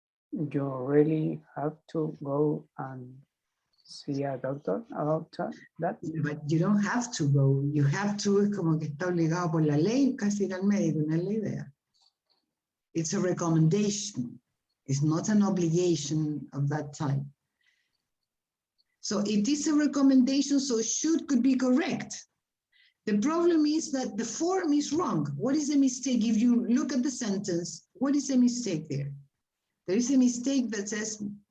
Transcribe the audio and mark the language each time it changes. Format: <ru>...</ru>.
<en>You really have to go and see a doctor about that. But you don't have to go.</en> <es>You have to, es como que está obligado por la ley, casi ir al médico, no es la idea.</es> <en>It's a recommendation. It's not an obligation of that type. So it is a recommendation, so should could be correct. The problem is that the form is wrong. What is the mistake? If you look at the sentence, what is the mistake there? There is a mistake that says,</en>